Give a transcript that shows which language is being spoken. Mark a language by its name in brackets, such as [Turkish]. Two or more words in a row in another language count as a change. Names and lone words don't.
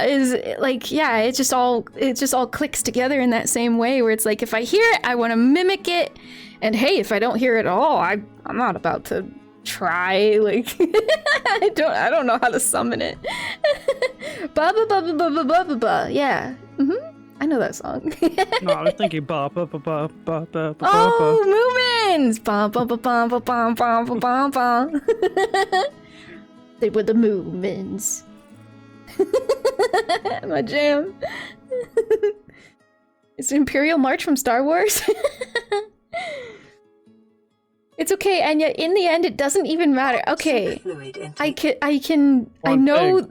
[English] Is like, it just all clicks together in that same way, where it's like if I hear it, I want to mimic it, and hey, if I don't hear it at all, I'm not about to try, like I don't know how to summon it. Ba ba ba ba ba ba ba ba ba. Yeah. I know that song. No, I was thinking ba ba ba ba ba ba ba. Oh, Moomins! Ba ba ba ba ba ba ba ba ba ba. They were the Moomins. My jam. It's the Imperial March from Star Wars. It's okay, Enya. In the end, it doesn't even matter. Okay, I know.